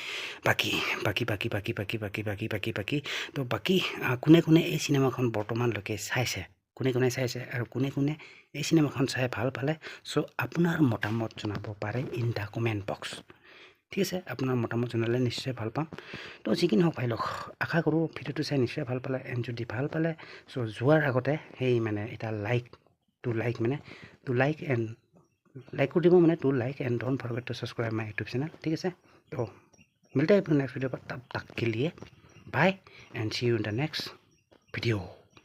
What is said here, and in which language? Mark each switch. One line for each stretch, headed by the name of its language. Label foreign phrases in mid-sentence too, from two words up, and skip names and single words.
Assamese: তো বাকী কোনে এই চিনেমাখন বৰ্তমানলৈকে চাইছে কোনে চাইছে আৰু কোনে এই চিনেমাখন চাই ভাল পালে চ' আপোনাৰ মতামত জনাব পাৰে
English: in the comment box
Assamese: ঠিক আছে আপোনাৰ মতামত জনালে নিশ্চয় ভাল পাম তো যি কি নহওক ভাইলক আশা কৰোঁ ভিডিঅ'টো চাই নিশ্চয় ভাল পালে এণ্ড যদি ভাল পালে চ' যোৱাৰ আগতে সেই মানে এটা লাইক কৰি দিব মানে
English: like and don't forget to subscribe my YouTube channel
Assamese: ঠিক আছে তো
Hindi: मिलते हैं
English: next video
Hindi: पर तब तक के लिए
English: bye and see you in the next video